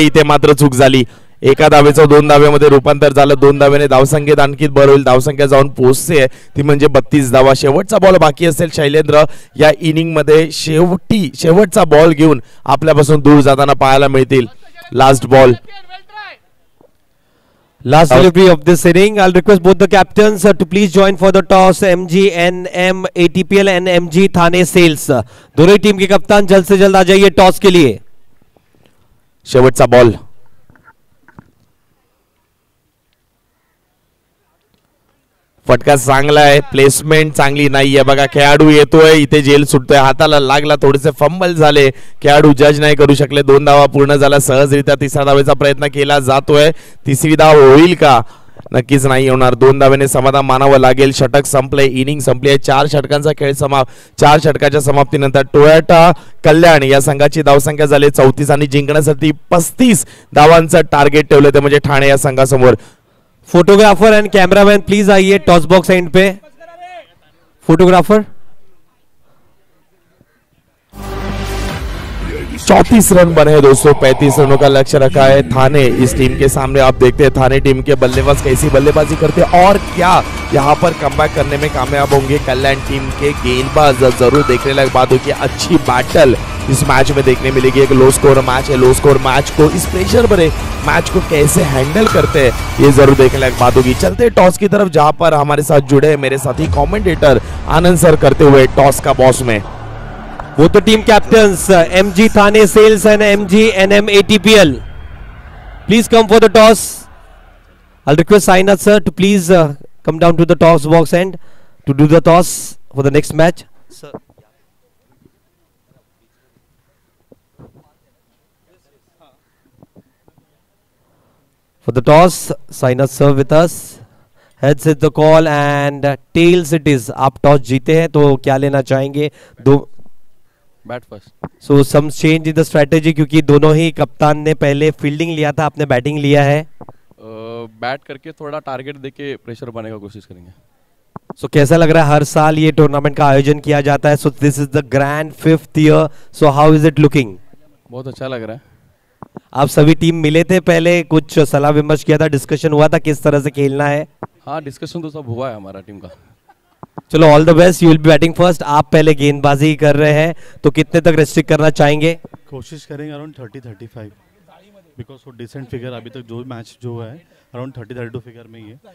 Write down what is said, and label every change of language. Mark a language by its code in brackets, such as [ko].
[mr] इथे मात्र चूक झाली. एका धावेचं 2 धावेमध्ये रूपांतर झालं. 2 धावेने धावसंख्येत आणखी भर होईल. धावसंख्या जाऊन पोहोचते ती म्हणजे 32 धावा. शेवटचा बॉल बाकी असेल. शैलेंद्र या इनिंग मध्ये शेवटचा बॉल घेऊन आपल्यापासून दूर जाताना पाहायला मिळतील. [en] Last ball. Last delivery of this inning. I'll request both the captains to please join for the toss. MG NM ATPL and MG Thane sales. [hi] दोनों ही टीम के कप्तान जल्द से जल्द आ जाइए टॉस के लिए. [mr] शेवटचा बॉल. फटका चांगला आहे. प्लेसमेंट चांगली नाहीये. बघा खेळाडू येतोय. इथे जेल सुटतोय. हाताला लागला. थोडेसे फंबल झाले. खेळाडू जज नाही करू शकले. 2 धावा पूर्ण झाला सहजरित्या. 3रा धावेचा प्रयत्न केला जातोय. 3री धाव होईल का? नक्कीच नाही होणार. 2 धावेने समाधान मानावं लागेल. षटक संपले. इनिंग संपली आहे. 4 षटकांचा खेळ 4 षटकाच्या समाप्तीनंतर टोयोटा कल्याण या संघाची धावसंख्या झाली 34 आणि जिंकण्यासाठी 35 धावांचं टार्गेट ठेवलं ते म्हणजे ठाणे या संघासमोर. [en] Photographer and cameraman please आइए toss box end पे. Photographer. [hi] 34 रन बने हैं दोस्तों. 35 रनों का लक्ष्य रखा है थाने इस टीम के सामने. आप देखते हैं थाने टीम के बल्लेबाज कैसी बल्लेबाजी करते हैं और क्या यहाँ पर कमबैक करने में कामयाब होंगे कल्याण टीम के गेंदबाज. जरूर देखने लायक बात होगी. अच्छी बैटल इस मैच में देखने मिलेगी. एक लो स्कोर मैच है. लो स्कोर मैच को इस प्रेशर भरे मैच को कैसे हैंडल करते हैं ये जरूर देखने लायक बात होगी. चलते टॉस की तरफ जहां पर हमारे साथ जुड़े मेरे साथी कमेंटेटर आनंद सर करते हुए टॉस का बॉस में. वो तो team captains MG Thane sales and MG NM ATPL. [en] Please come for the toss. I'll request Sainath sir to please come down to the toss box end to do the toss for the next match. Sir. For the toss, Sainath sir with us. Heads is the call and tails it is. [hi] आप toss जीते हैं तो क्या लेना चाहेंगे? [en] Bat first. [hi] So some change in the strategy क्योंकि दोनों ही कप्तान ने पहले फील्डिंग लिया था. आपने बैटिंग लिया है. बैट करके थोड़ा टारगेट देके प्रेशर बनाने का कोशिश करेंगे. सो कैसा लग रहा है? हर साल ये टूर्नामेंट का आयोजन किया जाता है. [en] So this is the grand 5th year. So how is it looking? [hi] बहुत अच्छा लग रहा है. आप सभी टीम मिले थे पहले, कुछ सलाह विमर्श किया था, डिस्कशन हुआ था किस तरह से खेलना है? हाँ, डिस्कशन तो सब हुआ है हमारा टीम का. [en] चलो all the best. You will be batting first. [hi] आप पहले गेंदबाजी कर रहे हैं तो कितने तक रेस्ट्रिक्ट करना चाहेंगे? कोशिश करेंगे अराउंड 30-35 बिकॉज वो डिसेंट फिगर अभी तक जो मैच जो है अराउंड 30-32 फिगर में ही है.